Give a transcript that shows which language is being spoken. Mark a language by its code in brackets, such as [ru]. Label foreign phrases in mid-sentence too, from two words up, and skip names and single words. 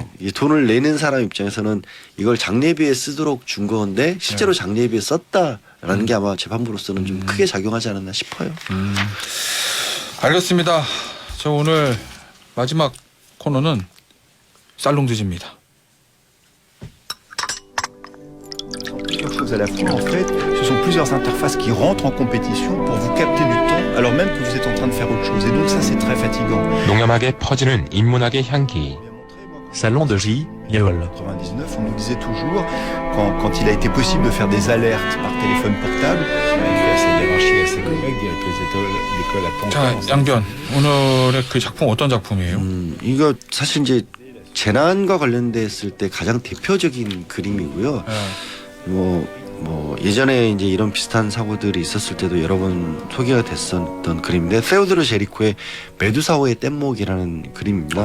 [ko] 이 돈을 내는 사람 입장에서는 이걸 장례비에 쓰도록 준 건데 실제로 네. 장례비에 썼다라는 게 아마 재판부로서는 좀 크게 작용하지 않았나 싶어요. 알겠습니다. 저 오늘 마지막 코너는 살롱드지입니다. [fr] Plusieurs choses à la fois. En fait, ce sont plusieurs interfaces qui rentrent en compétition pour vous capter du temps alors même que vous êtes en train de faire autre chose. Et donc ça, c'est très fatigant. [ko] 농염하게 퍼지는 인문학의 향기. Salon de J. [fr] En 99, on nous disait toujours, quand il a été possible de faire des alertes par téléphone portable, il avait fait à sa hiérarchie, à ses collègues, directrice d'école à [ko] 자, [fr] Pantin. [ko] 양변. 오늘의 그 작품 어떤 작품이에요? 이거 사실 이제 재난과 관련됐을 때 가장 대표적인 그림이고요. 네. 뭐 예전에 이제 이런 비슷한 사고들이 있었을 때도 여러 번 소개가 됐었던 그림인데 세오도르 제리코의 메두사호의 뗏목이라는 그림입니다.